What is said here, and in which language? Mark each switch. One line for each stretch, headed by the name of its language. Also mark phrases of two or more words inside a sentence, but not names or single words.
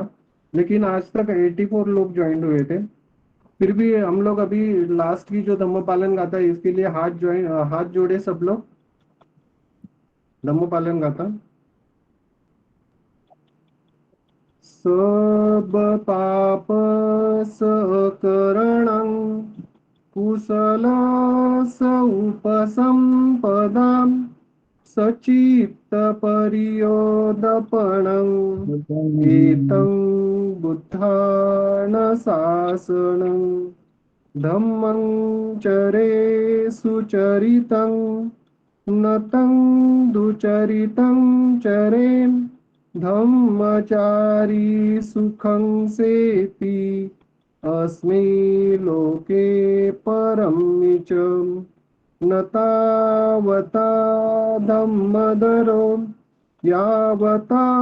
Hindi: लेकिन आज तक 84 लोग ज्वाइन हुए थे। फिर भी हम लोग अभी लास्ट की जो धम्म पालन गाथा है, इसके लिए हाथ जोड़े सब लोग। धम्म पालन गाथा।
Pali: सब पाप सकरणं कुशल उपसंपदां सचित्त परियोदपणं एतं बुद्धान शासनं धम्मं चरे सुचरितं नतं दुचरितं चरेम धम्मचारी सुखं सेति अस्मै लोके परं च न तावता धम्मदरो यावता